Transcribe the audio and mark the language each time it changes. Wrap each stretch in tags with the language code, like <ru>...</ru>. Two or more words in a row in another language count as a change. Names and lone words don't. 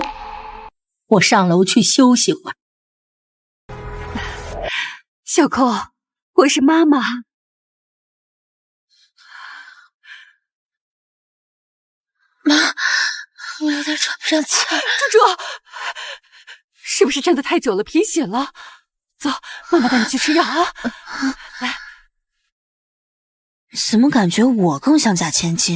<zh>我上樓去休息會兒。小空，我是媽媽。媽，我有點喘不上氣兒。住！是不是站得太久了，贫血了？走，媽媽帶你去吃藥啊！來。怎麼感覺我更像假千金？</zh>